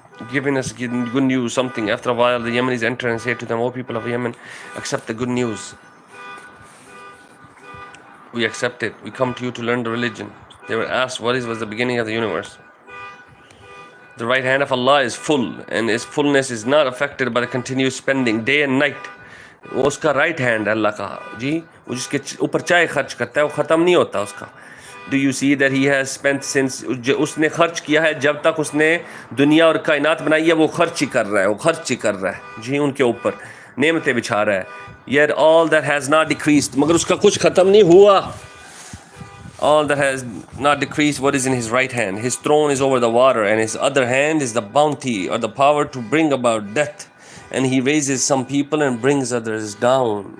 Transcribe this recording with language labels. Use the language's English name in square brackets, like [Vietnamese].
[English] Giving us good news, something. After a while, the Yemenis enter and say to them, "O people of Yemen, accept the good news. We accept it. We come to you to learn the religion." They were asked, what was the beginning of the universe? The right hand of Allah is full, and His fullness is not affected by the continuous spending day and night. [Hindi] वो उसका right hand अल्लाह का जी, वो जिसके ऊपर चाय खर्च करता है वो ख़त्म नहीं होता उसका. [English] Do you see that He has spent since [Hindi] उसने खर्च किया है जब तक उसने दुनिया और कायनात बनाई है, वो खर्च ही कर रहा है, वो खर्च ही कर रहा है जी, उनके ऊपर नेमतें बिछा रहा है. [English] Yet all that has not decreased, [Hindi] मगर उसका कुछ ख़त्म नहीं हुआ. [English] All that has not decreased what is in His right hand. His throne is over the water, and His other hand is the bounty or the power to bring about death. And He raises some people and brings others down.